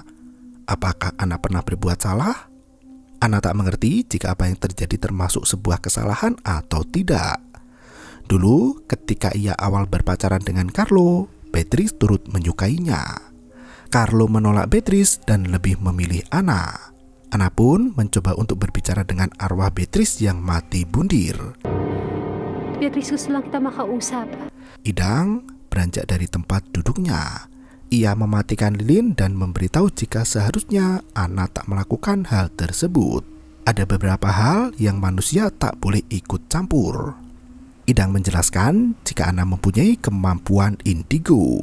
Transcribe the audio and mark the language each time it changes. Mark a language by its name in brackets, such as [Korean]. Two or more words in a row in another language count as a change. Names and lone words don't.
[Indonesian] Apakah Anna pernah berbuat salah? Anna tak mengerti jika apa yang terjadi termasuk sebuah kesalahan atau tidak. Dulu ketika ia awal berpacaran dengan Carlo, Beatrice turut menyukainya. Carlo menolak Beatrice dan lebih memilih Anna. Anna pun mencoba untuk berbicara dengan arwah Beatrice yang mati bundir. [Filipino] Beatrice, gusto lang kita makausap. [Indonesian] Idang beranjak dari tempat duduknya. Ia mematikan lilin dan memberitahu jika seharusnya Anna tak melakukan hal tersebut. Ada beberapa hal yang manusia tak boleh ikut campur. Idang menjelaskan jika Anna mempunyai kemampuan indigo.